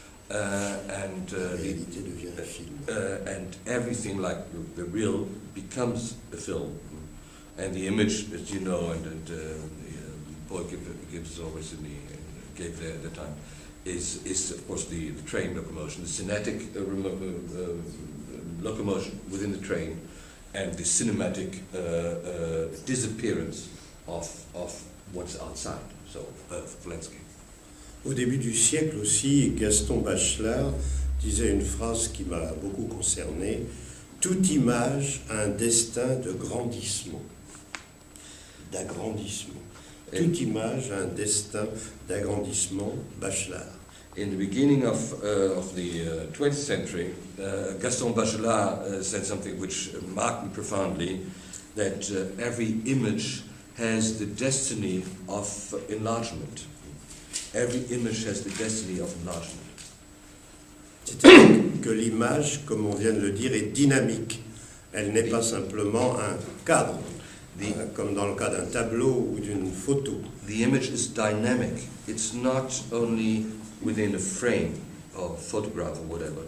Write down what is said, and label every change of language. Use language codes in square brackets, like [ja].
[en] And everything like the real becomes a film, and the image, as you know, and Paul gives always gave there at the time, is of course the train locomotion, the cinetic locomotion within the train, and the cinematic disappearance of what's outside, so of landscape. [fr] Au début du siècle aussi, Gaston Bachelard disait une phrase qui m'a beaucoup concerné: toute image a un destin de grandissement, d'agrandissement. Toute image a un destin d'agrandissement, Bachelard. [en] in the beginning of the 20th century, Gaston Bachelard said something which marked me profoundly, that every image has the destiny of enlargement. Every image has the destiny of enlargement. [fr] C'est-à-dire que l'image, comme on vient de le dire, est dynamique. Elle n'est pas simplement un cadre, comme dans le cas d'un tableau ou d'une photo. [en] The image is dynamic. It's not only within a frame or photograph or whatever.